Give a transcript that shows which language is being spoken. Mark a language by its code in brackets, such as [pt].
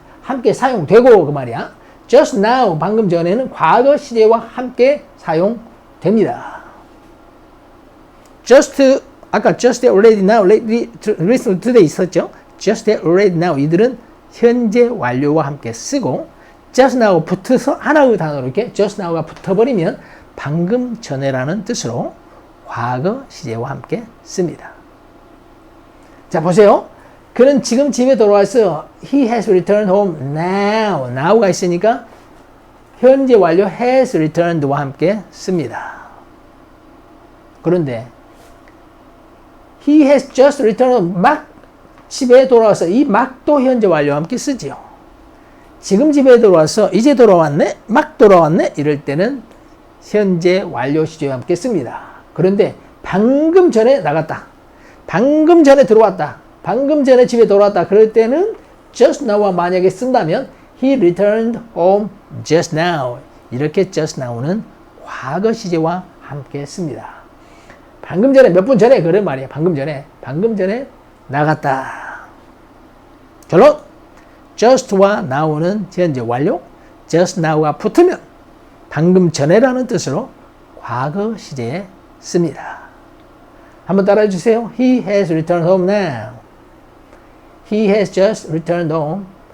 [ko] 함께 사용되고 그 말이야. [en] just now [ko] 방금 전에는 과거 시제와 함께 사용됩니다. 아까 [en] just already now, lately, recently, today [ko] 있었죠. [en] just already now [ko] 이들은 현재 완료와 함께 쓰고 [en] just now [ko] 붙어서 하나의 단어로 이렇게 just now가 붙어버리면 방금 전에라는 뜻으로 과거 시제와 함께 씁니다. 자, 보세요. 그는 지금 집에 돌아왔어. [en] He has returned home now. [ko] now가 있으니까 현재 완료 has returned와 함께 씁니다. 그런데 [en] he has just returned [ko] 막 집에 돌아와서 이 막도 현재 완료와 함께 쓰지요. 지금 집에 돌아와서 이제 돌아왔네? 막 돌아왔네? 이럴 때는 현재 완료 시제와 함께 씁니다. 그런데 방금 전에 나갔다. 방금 전에 들어왔다. 방금 전에 집에 돌아왔다. 그럴 때는 just now와 만약에 쓴다면 [en] he returned home just now. [ko] 이렇게 just now는 과거 시제와 함께 씁니다. 방금 전에 몇 분 전에 그런 말이에요. 방금 전에 나갔다. 결론 just와 now는 현재 완료, just now가 붙으면 방금 전에라는 뜻으로 과거 시제에 씁니다. 한번 따라해 주세요. [en] He has returned home now. He has just returned home.